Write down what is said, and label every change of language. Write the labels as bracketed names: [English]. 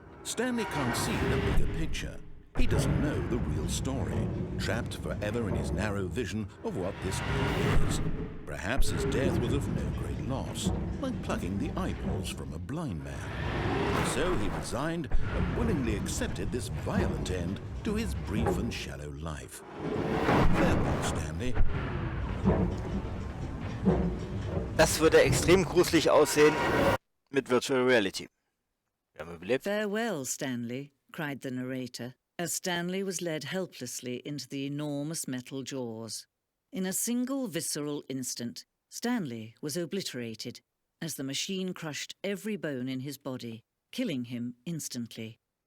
[English] Stanley can't see the bigger picture. He doesn't know the real story, trapped forever in his narrow vision of what this world is. Perhaps his death was of no great loss, like plucking the eyeballs from a blind man. So he resigned and willingly accepted this violent end to his brief and shallow life. Farewell, Stanley. [German] Das würde extrem gruselig aussehen mit Virtual Reality. Wir haben überlebt. [English] Farewell, Stanley, cried the narrator, as Stanley was led helplessly into the enormous metal jaws. In a single visceral instant, Stanley was obliterated as the machine crushed every bone in his body, killing him instantly.